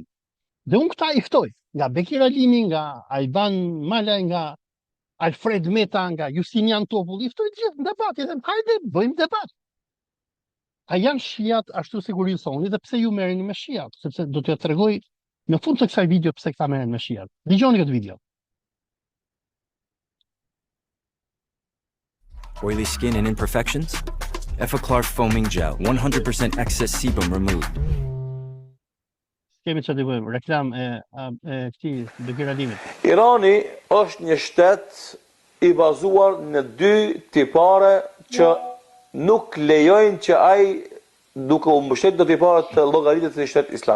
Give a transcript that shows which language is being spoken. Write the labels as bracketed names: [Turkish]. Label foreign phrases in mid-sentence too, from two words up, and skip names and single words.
[Albanian] Dhe unë këta i ftoj, nga Bekir Halimi, nga Ajvan Malaj, nga Alfred Meta, nga Justinian Topull, i ftoj të gjithë në debat, i them, hajde, bëjmë debat. A janë shiat ashtu sikur ju thoni, dhe pse ju merreni me shiat, sepse do t'ju tregoj në fund të kësaj video pse këta merren me shiat. Dëgjoni këtë video. [English] Oily skin and imperfections? Effaclar foaming gel, 100% excess sebum removed. [Albanian] Kemi çfarë të bëjmë? Reklam e këtij Bekir Halimit. Irani është një shtet i bazuar në dy tipare që nuk lejojnë që ai duke u mbështetur në tiparet të llogaritet të shtetit islam.